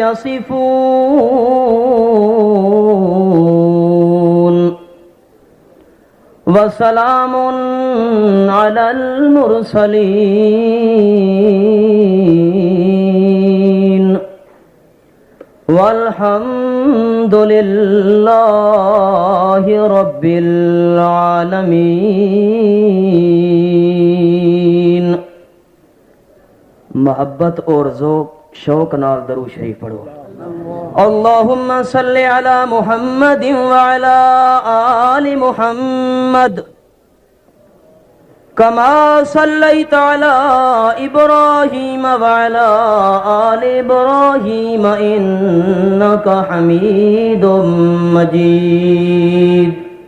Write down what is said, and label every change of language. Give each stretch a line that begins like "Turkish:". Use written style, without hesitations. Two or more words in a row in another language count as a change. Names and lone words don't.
Arabic: يصفون وسلام على المرسلين والحمد لله رب العالمين.
Punjabi: ਮੁਹੱਬਤ ਔਰ ਸ਼ੌਕ ਨਾਲ ਦਰੂਦ ਸ਼ਰੀਫ਼ ਪੜ੍ਹੋ।
Arabic: اللهم صل على محمد وعلى آل محمد كما صليت على إبراهيم وعلى آل إبراهيم إنك حميد مجيد.